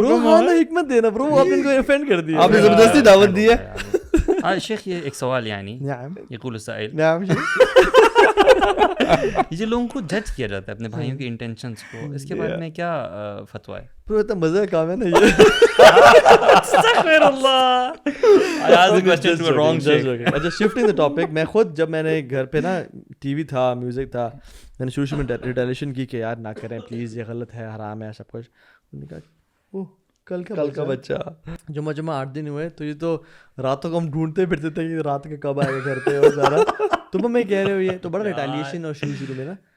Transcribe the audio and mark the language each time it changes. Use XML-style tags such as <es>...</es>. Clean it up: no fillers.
<ur>برو ہاں حکمت دینا برو, آپ نے ان کو افینڈ کر دیا, آپ نے زبردستی دعوت دی ہے. شیخ یہ ایک سوال, یعنی</ur> <ar>یقول السائل,</ar> <ur>یہ لوگوں کو جج کیا جاتا ہے اپنے بھائیوں کے انٹینشنس کو, اس کے بارے میں کیا فتویٰ ہے؟ پورا اتنا مزے کا کام ہے نا یہ.</ur> <en>استغفر اللہ, I asked the question to a wrong sheikh.</en> <ur>اچھا شفٹنگ دا ٹاپک, میں خود جب میں نے گھر پہ نا ٹی وی تھا, میوزک تھا, میں نے شروع میں ریٹیلیشن کی کہ یار نہ کریں پلیز, یہ غلط ہے, حرام ہے سب کچھ. انہوں نے کہا اوہ کل کا بچہ جمعہ 8 دن ہوئے, تو یہ تو راتوں کو ہم ڈھونڈتے پھرتے تھے کہ رات کے کب آئے گا گھر پہ, اور سارا تم میں کہہ رہے ہو یہ تو بڑا ریٹیلیشن اور شروع میں نا.</ur>